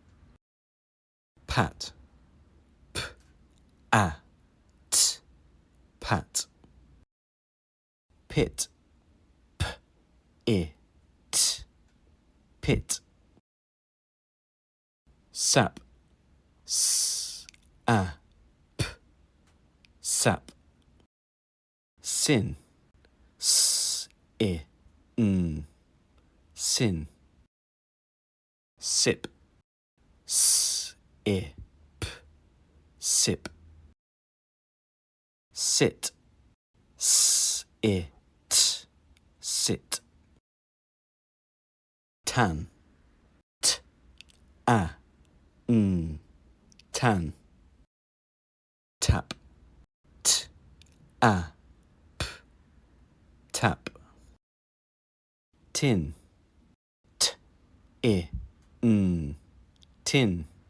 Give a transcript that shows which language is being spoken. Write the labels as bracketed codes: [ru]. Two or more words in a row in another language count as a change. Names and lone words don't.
[en] Pat, p, a, t, pat. Pit, p, I, t, pit. Sap, s, a, p, sap. Sin, s, I, n, sin. Sip, s, I, p, sip. Sit, s, I, t, sit. Tan, t, a, n, tan. Tap, t, a, p, tap. Tin, t, I, n, tin.